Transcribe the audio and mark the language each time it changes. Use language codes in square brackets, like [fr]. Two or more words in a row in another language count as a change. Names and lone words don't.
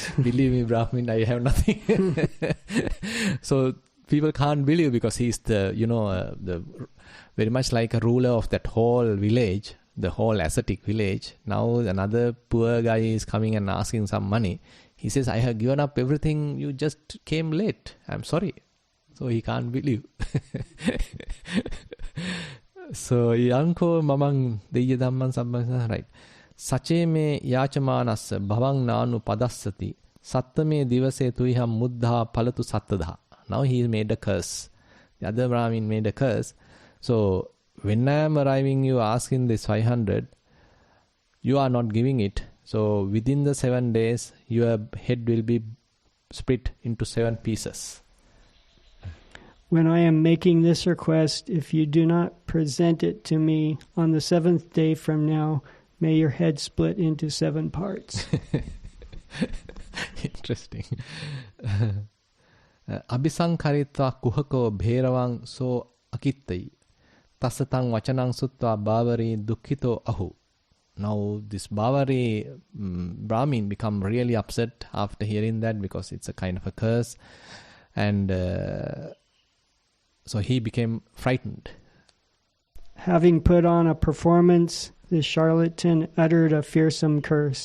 [en] Believe me, Brahmin, I have nothing. So people can't believe because he's the very much like a ruler of that whole village, the whole ascetic village. Now another poor guy is coming and asking some money. He says, I have given up everything, you just came late. I'm sorry. So he can't believe. So, [pi] Yanko mamang deyya dhamman sabbang, [en] right. [pi] Sache me yachamanas bhavang nanu padassati sattame divase tuiham muddha palatu sattadha. [en] Now he made a curse. The other Brahmin made a curse. So, when I am arriving, you asking this 500, you are not giving it. So, within the 7 days, your head will be split into 7 pieces. When I am making this request, if you do not present it to me on the 7th day from now, may your head split into 7 parts. Interesting. [pi] Abhisankaritva kuhako bheravang so akittai tasatang vachanang sutta bhavari dukkito ahu. [en] Now this Bhavari Brahmin become really upset after hearing that because it's a kind of a curse, and so he became frightened. Having put on a performance, the charlatan uttered a fearsome curse.